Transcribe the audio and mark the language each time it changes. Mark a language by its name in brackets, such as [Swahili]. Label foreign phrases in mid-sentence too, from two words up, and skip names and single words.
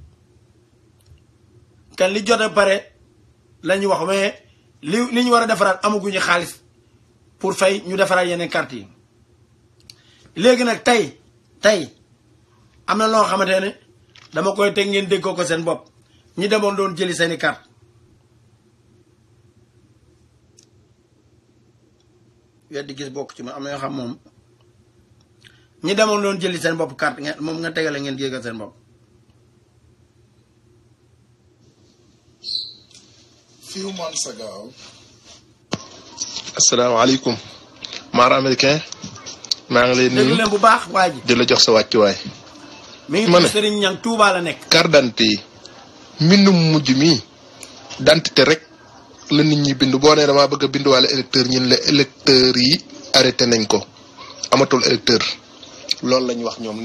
[Wolof] kan li jot a pare la ñu wax mais li ñu war a defaraat amaguñu xaalis pour fay ñu defaraat yeneen carte yi léegi nag tey am na loo xamante ne dama koy teg ngeen déggoo ko seen bopp ñi demoon doon jëli seeni carte weddi gis bokk ci ma am na yoo xam moom ñi demoon doon jëli seen bopp carte moom nga tegale ngeen déggal seen bopp. [English] Few months ago. [Wolof] asalaamaaleykum. maar américain. maa ngi lay nuyu déglu leen bu baax waa ji. di la jox sa wàccuwaay. mi ngi tudd Serigne Niang Touba la nekk. [French] carte d'identité [Wolof] yi mbindum mujj mi d'identité rek la nit ñi bind boo nee damaa bëgg a bind wàlla électeur ñun la électeurs yi arrêté nañ ko amatul électeur loolu la ñu wax ñoom